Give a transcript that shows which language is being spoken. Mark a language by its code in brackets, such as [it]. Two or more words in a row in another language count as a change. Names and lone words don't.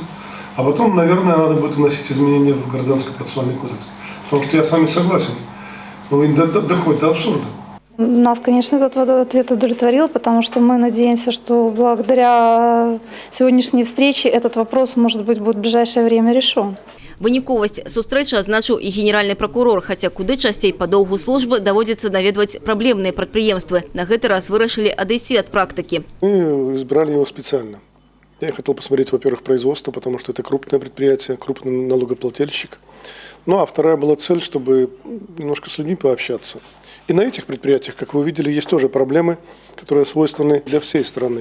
[ru] А потом, наверное, надо будет вносить изменения в Гражданский процессуальный кодекс. Потому что я с вами согласен. Но доходит до абсурда. Нас, конечно, этот ответ удовлетворил, потому что мы надеемся, что благодаря сегодняшней встрече этот вопрос, может быть, будет в ближайшее время решен. [be] Выніковасць сустрэчы адзначыў і генеральны прокурор, хаця куды часцей па доўгу службы даводзіцца наведваць праблемныя прадпрыемствы. На гэты раз вырашылі адысці ад практыкі. [ru] Мы избрали его специально. Я хотел посмотреть, во-первых, производство, потому что это крупное предприятие, крупный налогоплательщик. Ну а вторая была цель, чтобы немножко с людьми пообщаться. И на этих предприятиях, как вы увидели, есть тоже проблемы, которые свойственны для всей страны.